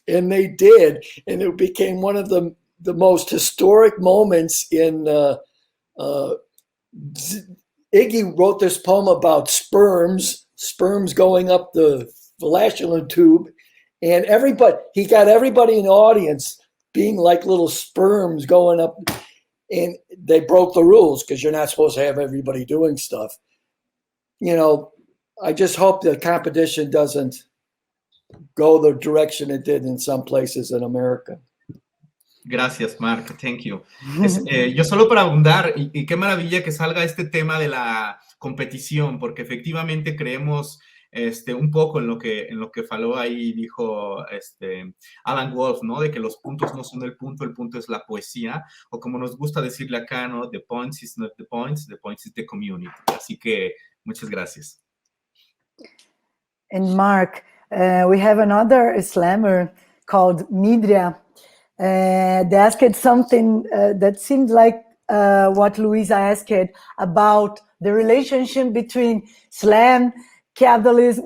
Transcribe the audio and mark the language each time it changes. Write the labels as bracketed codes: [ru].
[en] And they did, and it became one of the most historic moments in Iggy wrote this poem about sperms going up the fellation tube, and he got everybody in the audience being like little sperms going up, and they broke the rules because you're not supposed to have everybody doing stuff. I just hope the competition doesn't go the direction it did in some places in America. [es] Gracias, Marc. [en] Thank you. [es] Yo solo para abundar, y qué maravilla que salga este tema de la competición, porque efectivamente creemos un poco en lo que faló ahí, dijo Alan Wolf, ¿no? De que los puntos no son el punto es la poesía, o como nos gusta decirle acá, ¿no? [en] The points is not the points is the community. Así que muchas gracias. And Marc, we have another slammer called Midria. They asked something that seemed like what Luisa asked about the relationship between slam, capitalism.